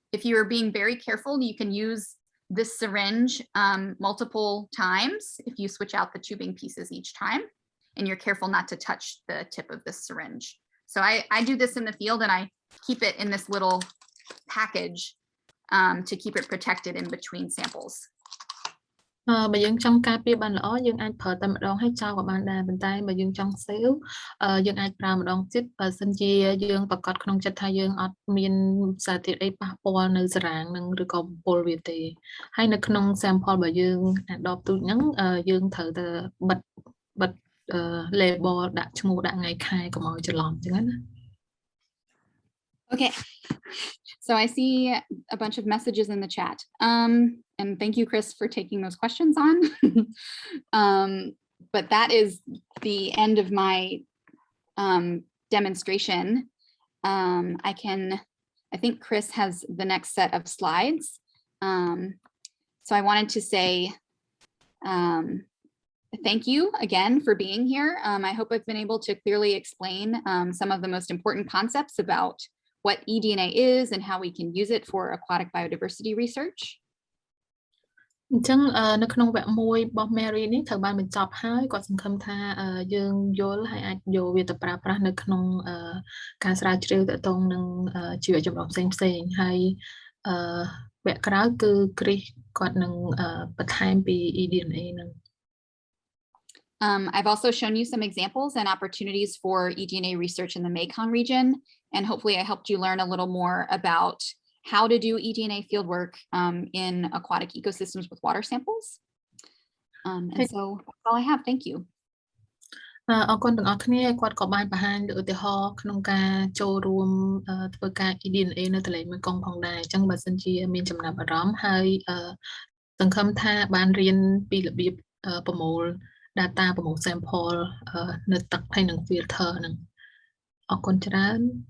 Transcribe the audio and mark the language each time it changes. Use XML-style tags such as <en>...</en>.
<en>If you are being very careful, you can use this syringe multiple times if you switch out the tubing pieces each time and you're careful not to touch the tip of this syringe. So I do this in the field and I keep it in this little package to keep it protected in between samples.</en> <km>បើយើងចង់ការពារបានល្អយើងអាចប្រើតែម្ដងហើយចោលក៏បានដែរប៉ុន្តែបើយើងចង់ save យើងអាចប្រើម្ដងទៀតបើសិនជាយើងប្រកាសក្នុងចិត្តថាយើងអត់មានសារធាតុអីប៉ះពាល់នៅសារ៉ាងនឹងឬក៏បំពុលវាទេហើយនៅក្នុង sample របស់យើង adopt ទូចហ្នឹងយើងត្រូវតែបិទ label ដាក់ឈ្មោះដាក់ថ្ងៃខែកុំឲ្យច្រឡំអញ្ចឹងណា</km> <en>Okay, so I see a bunch of messages in the chat. And thank you, Chris, for taking those questions on. But that is the end of my demonstration. I think Chris has the next set of slides. So I wanted to say thank you again for being here. I hope I've been able to clearly explain some of the most important concepts about what eDNA is and how we can use it for aquatic biodiversity research.</en> <km>អញ្ចឹងនៅក្នុងវគ្គមួយរបស់ Mary នេះត្រូវបានបញ្ចប់ហើយគាត់សង្ឃឹមថាយើងយល់ហើយអាចយកវាទៅប្រើប្រាស់នៅក្នុងការស្រាវជ្រាវទាក់ទងនឹងជីវៈចម្រុះផ្សេងៗហើយវគ្គក្រោយគឺ Chris គាត់នឹងបន្ថែមពី eDNA ហ្នឹង</km> <en>I've also shown you some examples and opportunities for eDNA research in the Mekong region, and hopefully I helped you learn a little more about how to do eDNA fieldwork in aquatic ecosystems with water samples. And so that's all I have. Thank you.</en> <km>អរគុណទាំងអស់គ្នាគាត់ក៏បានបង្ហាញឧទាហរណ៍ក្នុងការចូលរួមធ្វើការ eDNA នៅទន្លេមេគង្គផងដែរអញ្ចឹងបើសិនជាមានចំណាប់អារម្មណ៍ហើយសង្ឃឹមថាបានរៀនពីរបៀបប្រមូល data ប្រមូល sample នៅទឹកហើយនឹង filter ហ្នឹងអរគុណច្រើន</km>